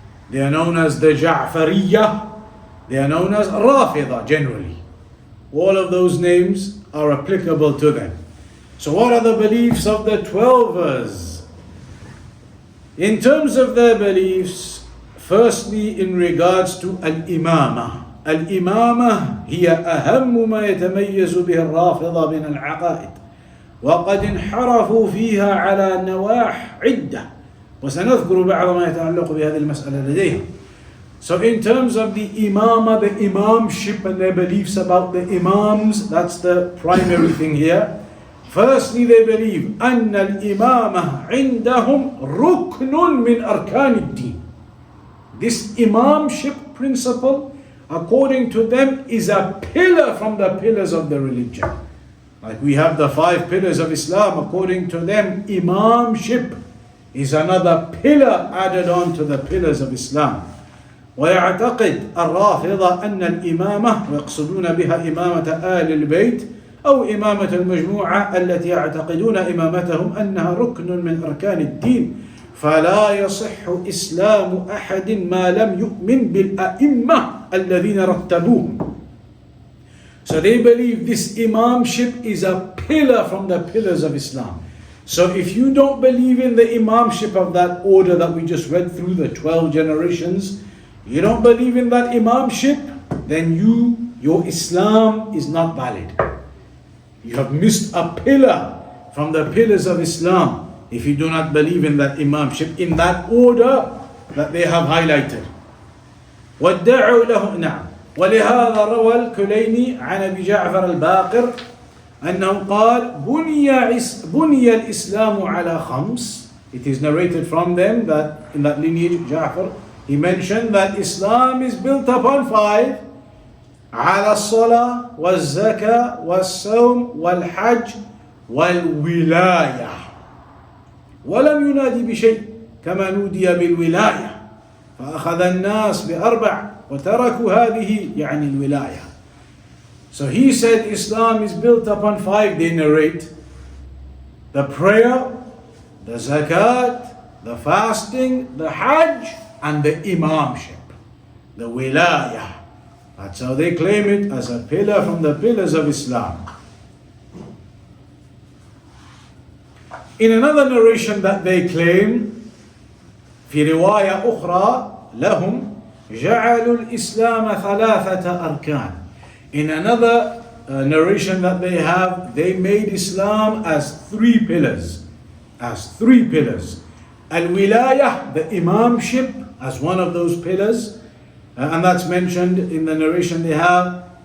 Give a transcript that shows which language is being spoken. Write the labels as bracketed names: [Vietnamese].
[English] They are known as the Ja'fariyya. They are known as Rafida generally. All of those names are applicable to them. So what are the beliefs of the 12ers? In terms of their beliefs, firstly in regards to Al-Imamah. [Arabic] Al-Imamah هي أهم ما يتميز به الرافضة من العقائد. وقد انحرفوا فيها على نواح عدة وسنذكر بعض ما يتعلق بهذه المسألة لديهم. [English] So in terms of the imamah, the imamship and their beliefs about the imams, that's the primary thing here. Firstly, they believe [Arabic] أن الإمامة عندهم ركن من أركان الدين. [English] This imamship principle, according to them, is a pillar from the pillars of the religion. Like we have the 5 pillars of Islam, according to them, Imamship is another pillar added on to the pillars of Islam. [Arabic] ويعتقد الرافضة أن الإمامة ويقصدون بها إمامة آل البيت أو إمامة المجموعة التي يعتقدون إمامتهم أنها ركن من أركان الدين فلا يصح إسلام أحد ما لم يؤمن بالأئمة الذين رتبوهم. [English] So they believe this imamship is a pillar from the pillars of Islam. So if you don't believe in the imamship of that order that we just read through, the 12 generations, you don't believe in that imamship, then your Islam is not valid. You have missed a pillar from the pillars of Islam if you do not believe in that imamship in that order that they have highlighted. [Arabic] وادعوا له نعم. ولهذا روى الكليني عن أبي جعفر الباقر أنه قال بني الإسلام على 5. [English] It is narrated from them that in that lineage, Ja'far, he mentioned that Islam is built upon 5. [Arabic] على الصلاة والزكاة والصوم والحج والولاية ولم ينادي بشيء كما نودي بالولاية فأخذ الناس ب4 وتركوا هذه يعني الولاية. [English] So he said Islam is built upon 5. They narrate the prayer, the zakat, the fasting, the hajj, and the imamship, the wilayah. That's how they claim it, as a pillar from the pillars of Islam. In another narration that they claim, [Arabic] في رواية أخرى لهم جعلوا الإسلام 3 أركان. [English] In another narration that they have, they made Islam as 3 pillars. As 3 pillars. Al-Wilayah, the imamship, as one of those pillars, and that's mentioned in the narration they have.